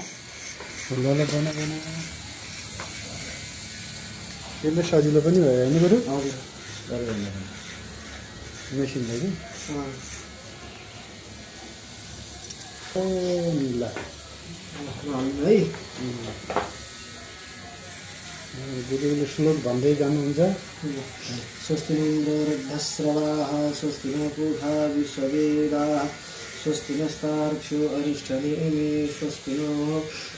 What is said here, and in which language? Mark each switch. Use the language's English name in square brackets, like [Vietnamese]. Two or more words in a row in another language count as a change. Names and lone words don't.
[Nepali] त्यसले सजिलो पनि भयो होइन गुरु। मेसिन छ कि ल है गुरुले श्लोक भन्दै जानुहुन्छ। [Sanskrit] स्वस्ति नस्रवाः स्वस्ति न पूषा विश्ववेदाः स्वस्ति नस्तार्क्ष्यो अरिष्टनेमि स्वस्ति नो